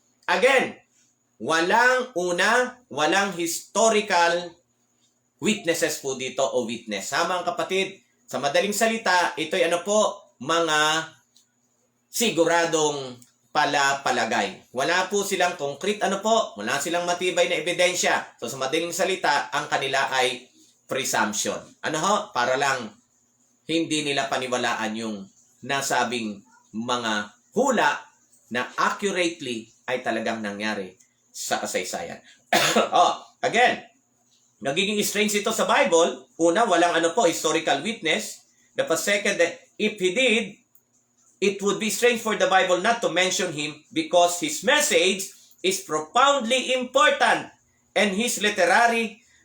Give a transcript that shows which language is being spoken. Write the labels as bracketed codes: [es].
[tl] Again, walang historical witnesses po dito o witness. Mga kapatid, sa madaling salita, ito'y mga siguradong palagay. Wala po silang concrete, wala silang matibay na ebidensya. So sa madaling salita, ang kanila ay presumption. Para lang hindi nila paniwalaan yung nasabing mga hula na accurately ay talagang nangyari sa kasaysayan. Again, nagiging strange ito sa Bible. Una, walang historical witness. Dapat [en] second, if he did, it would be strange for the Bible not to mention him because his message is profoundly important and his literary